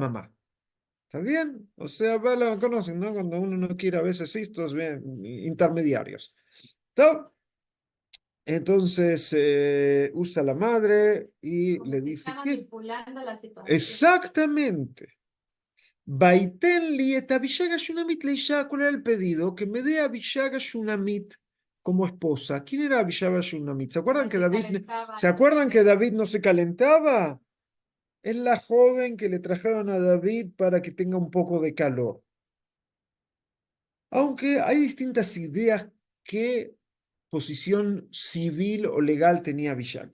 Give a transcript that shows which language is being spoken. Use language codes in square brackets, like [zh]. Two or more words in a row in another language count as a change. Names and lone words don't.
[es] mamá. ¿Está bien? O sea, la conocen, ¿no? Cuando uno no quiere a veces estos bien, intermediarios. ¿Está? Entonces usa a la madre y Como le que está dice, ¿qué? manipulando la situación. Exactamente. [he] ויתן לי את אבישג השונמית לאשה. [es] ¿Cuál era el pedido? Que me dé Abishag Shunamit como esposa. ¿Quién era Abishag Shunamit? ¿Se acuerdan La que que David, calentaba ¿se la acuerdan que sangre. David no se calentaba? Es la joven que le trajeron a David para que tenga un poco de calor. Aunque hay distintas ideas qué posición civil o legal tenía Abishag.